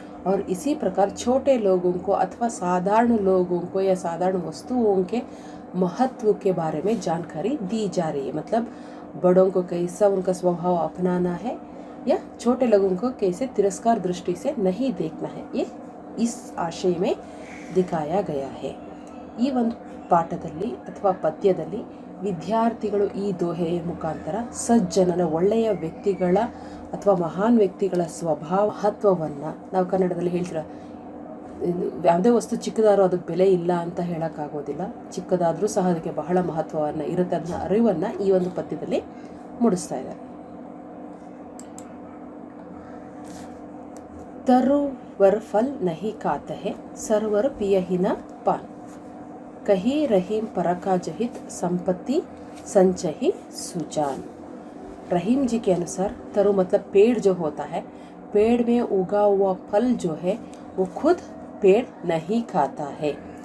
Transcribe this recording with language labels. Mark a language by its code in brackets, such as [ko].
[hi] और इसी प्रकार छोटे लोगों को अथवा साधारण लोगों को या साधारण वस्तुओं के महत्व के बारे में जानकारी दी जा रही है। मतलब बड़ों को कैसा उनका स्वभाव अपनाना है या छोटे लोगों को कैसे तिरस्कार दृष्टि से नहीं देखना है, ये इस आशय में दिखाया गया है। [kn] ಈ ಒಂದು ಪಾಠದಲ್ಲಿ ಅಥವಾ ಪದ್ಯದಲ್ಲಿ ವಿದ್ಯಾರ್ಥಿಗಳು ಈ ದೋಹೆಯ ಮುಖಾಂತರ ಸಜ್ಜನನ, ಒಳ್ಳೆಯ ವ್ಯಕ್ತಿಗಳ ಅಥವಾ ಮಹಾನ್ ವ್ಯಕ್ತಿಗಳ ಸ್ವಭಾವ ಮಹತ್ವವನ್ನು, ನಾವು ಕನ್ನಡದಲ್ಲಿ ಹೇಳ್ತೀರ, ಯಾವುದೇ ವಸ್ತು ಚಿಕ್ಕದಾದ್ರೂ ಅದಕ್ಕೆ ಬೆಲೆ ಇಲ್ಲ ಅಂತ ಹೇಳೋಕ್ಕಾಗೋದಿಲ್ಲ. ಚಿಕ್ಕದಾದರೂ ಸಹ ಅದಕ್ಕೆ ಬಹಳ ಮಹತ್ವವನ್ನು ಇರುತ್ತೆ, ಅದನ್ನ ಅರಿವನ್ನು ಈ ಒಂದು ಪದ್ಯದಲ್ಲಿ ಮೂಡಿಸ್ತಾ ಇದ್ದಾರೆ. [hi] तरुवर फल नहीं खाता है, सरवर पिय ही न पान. कही रहीम परका जहित संपत्ति संचही सुजान. रहीम जी के अनुसार तरु मतलब पेड़ जो होता है, पेड़ में उगा हुआ फल जो है वो खुद पेड़ नहीं खाता है.